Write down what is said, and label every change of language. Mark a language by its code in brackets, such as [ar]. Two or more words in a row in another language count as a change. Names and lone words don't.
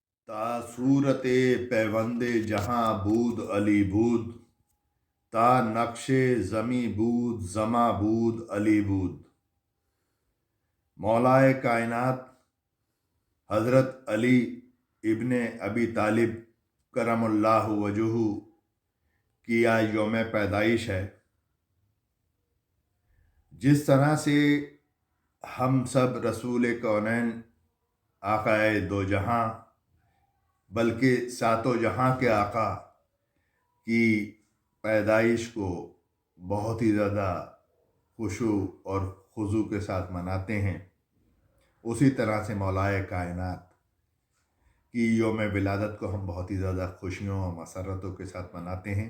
[fa] تا صورت پیوند جہاں بود علی بود، تا نقش زمی بود زماں بود علی بود۔ [ur] مولائے کائنات حضرت علی ابن ابی طالب کرم اللہ وجہہ کی آج یوم پیدائش ہے۔ جس طرح سے ہم سب رسول کونین آقائے دو جہاں بلکہ ساتوں جہاں کے آقا کی پیدائش کو بہت ہی زیادہ خشوع اور خضوع کے ساتھ مناتے ہیں، اسی طرح سے مولائے کائنات کی یوم ولادت کو ہم بہت ہی زیادہ خوشیوں اور مسرتوں کے ساتھ مناتے ہیں۔